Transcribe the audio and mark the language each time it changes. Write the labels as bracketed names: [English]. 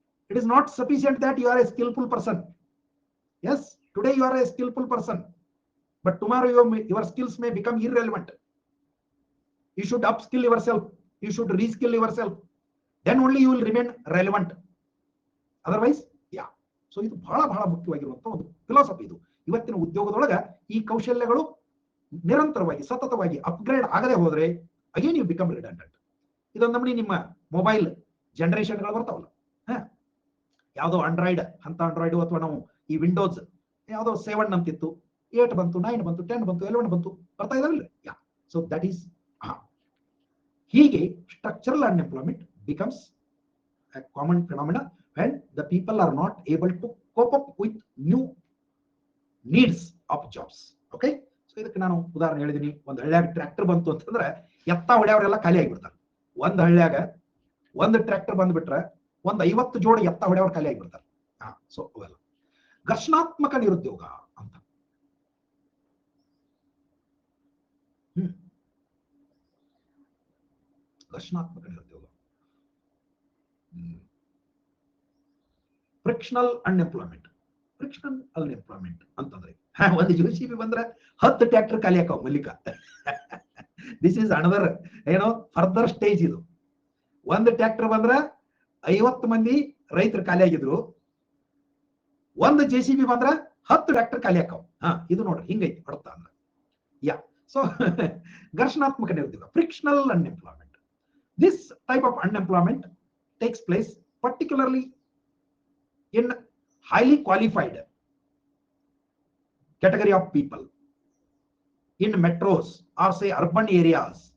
[English] It is not sufficient that you are a skillful person. Yes, today you are a skillful person, but tomorrow your skills may become irrelevant. You should upskill yourself, you should reskill yourself, then only you will remain relevant. Otherwise, so [Kannada] ಇದು ಬಹಳ ಬಹಳ ಮುಖ್ಯವಾಗಿರುವಂತಹ ಒಂದು philosophy. ಇದು ಇವತ್ತಿನ ಉದ್ಯೋಗದೊಳಗ ಈ ಕೌಶಲ್ಯಗಳು ನಿರಂತರವಾಗಿ ಸತತವಾಗಿ ಅಪ್ಗ್ರೇಡ್ ಆಗದೆ ಹೋದ್ರೆ [English] Again you become redundant. [Kannada] ಇದೊಂದು ನಮ್ಮನಿ ನಿಮ್ಮ ಮೊಬೈಲ್ ಜನರೇಷನ್ಗಳು ಬರ್ತಾವಲ್ಲ, ಯಾವ್ದೋ ಆಂಡ್ರಾಯ್ಡ್ ಅಂತ ಆಂಡ್ರಾಯ್ಡ್, ಅಥವಾ ನಾವು ಈ ವಿಂಡೋಸ್ ಯಾವ್ದೋ 7 ಅಂತಿತ್ತು, 8 ಬಂತು, 9 ಬಂತು, 10 ಬಂತು, 11 ಬಂತು, ಬರ್ತಾ ಇದಾವಿಲ್ಲ. [English] so that is [Kannada] ಹೀಗೆ [English] Structural unemployment becomes a common phenomena when the people are not able to cope up with new needs of jobs. Okay, so [Kannada] ಇದಕ್ಕೆ ನಾನು ಉದಾಹರಣೆ ಹೇಳಿದೀನಿ. ಒಂದು ಹಳ್ಳಿಯಾಗ ಟ್ರ್ಯಾಕ್ಟರ್ ಬಂತು ಅಂತಂದ್ರೆ ಎತ್ತ ಹೊಡೆಯವರೆಲ್ಲ ಖಾಲಿ ಆಗಿಬಿಡ್ತಾರೆ. ಒಂದು ಹಳ್ಳಿಯಾಗ ಒಂದು ಟ್ರ್ಯಾಕ್ಟರ್ ಬಂದ್ಬಿಟ್ರೆ ಒಂದು 50 ಜೋಡಿ ಎತ್ತ ಹೊಡೆಯವ್ರು ಖಾಲಿ ಆಗಿಬಿಡ್ತಾರೆ. ಸೊ ಅವೆಲ್ಲ ಘರ್ಷಣಾತ್ಮಕ ನಿರುದ್ಯೋಗ ಅಂತ. ಘರ್ಷಣಾತ್ಮಕ ನಿರುದ್ಯೋಗ, ಫ್ರಿಕ್ಷನಲ್ ಅನ್ಎಂಪ್ಲಾಯ್ಮೆಂಟ್. ಫ್ರಿಕ್ಷನಲ್ ಅನ್ಎಂಪ್ಲಾಯ್ಮೆಂಟ್ ಅಂತಂದ್ರೆ ಒಂದು JCB ಬಂದ್ರೆ 10 ಟ್ರ್ಯಾಕ್ಟರ್ ಖಾಲಿ ಹಾಕವ್ Mallika. [English] This is another further stage. [Kannada] ಇದು ಒಂದು ಟ್ರ್ಯಾಕ್ಟರ್ ಬಂದ್ರೆ 50 ಮಂದಿ ರೈತರು ಖಾಲಿ ಆಗಿದ್ರು, ಒಂದು JCB ಬಂದ್ರೆ 10 ಟ್ರ್ಯಾಕ್ಟರ್ ಖಾಲಿ ಹಾಕವ್. ಇದು ನೋಡ್ರಿ ಹಿಂಗೈತಿ ಹೊಡ್ತಾ ಅಂದ್ರೆ. ಸೊ ಘರ್ಷಣಾತ್ಮಕ ನಿರುದ್ಯೋಗ, frictional unemployment. [English] This type of unemployment takes place particularly in highly qualified category of people in metros or say urban areas.